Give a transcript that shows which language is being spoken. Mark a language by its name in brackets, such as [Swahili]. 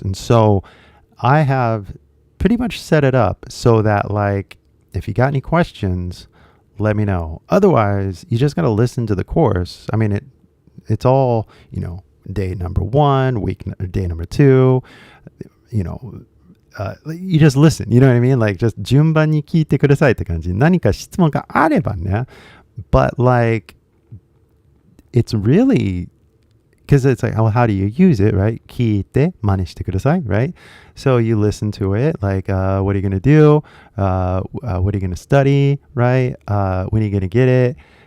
[English] And so I have pretty much set it up so that like if you got any questions, let me know. Otherwise, you just got to listen to the course. I mean, it's all, day number 1, day number 2, you just listen, you know what I mean? Like, just [Japanese] 順番に聞いてくださいって感じ。何か質問があればね。 [English] But like, it's really, because it's like, how do you use it, right? [Japanese] 聞いて真似してください, right? [English] So you listen to it, like, what are you going to do? What are you going to study, right? When are you going to get it?